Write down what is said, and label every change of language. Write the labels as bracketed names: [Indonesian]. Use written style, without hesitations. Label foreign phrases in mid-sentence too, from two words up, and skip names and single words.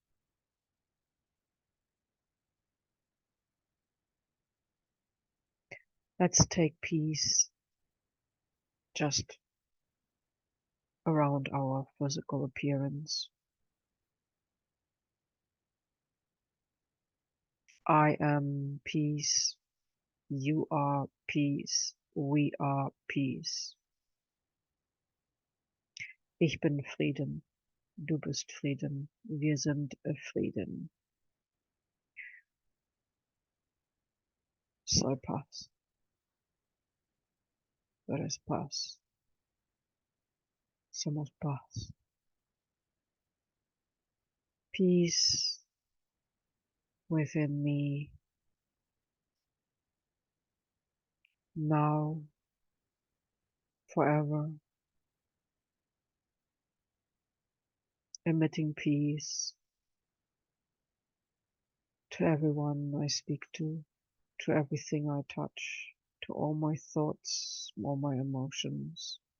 [English] Let's take peace just around our physical appearance. I am peace. You are peace. We are peace. [German] Ich bin Frieden. Du bist Frieden. Wir sind Frieden. [Spanish] Soy paz. Tú eres paz. Somos paz. [English] Peace within me. Now. Forever. Emitting peace to everyone I speak to everything I touch, to all my thoughts, all my emotions.